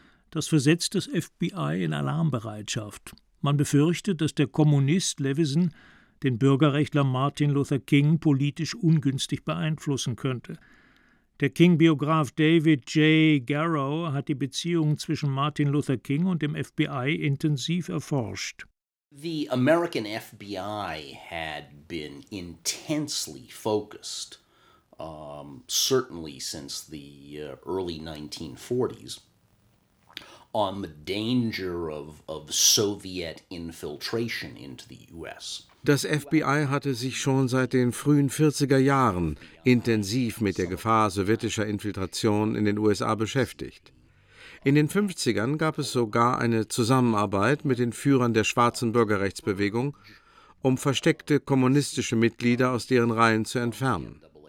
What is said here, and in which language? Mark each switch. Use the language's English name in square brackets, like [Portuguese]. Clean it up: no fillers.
[German] Das versetzt das FBI in Alarmbereitschaft. Man befürchtet, dass der Kommunist Levison den Bürgerrechtler Martin Luther King politisch ungünstig beeinflussen könnte. Der King-Biograf David J. Garrow hat die Beziehungen zwischen Martin Luther King und dem FBI intensiv erforscht. [English] The American FBI had been intensely focused, certainly since the early 1940s, on the danger of Soviet infiltration into the U.S. [German] Das FBI hatte sich schon seit den frühen 40er Jahren intensiv mit der Gefahr sowjetischer Infiltration in den USA beschäftigt. In den 50ern gab es sogar eine Zusammenarbeit mit den Führern der schwarzen Bürgerrechtsbewegung, um versteckte kommunistische Mitglieder aus deren Reihen zu entfernen.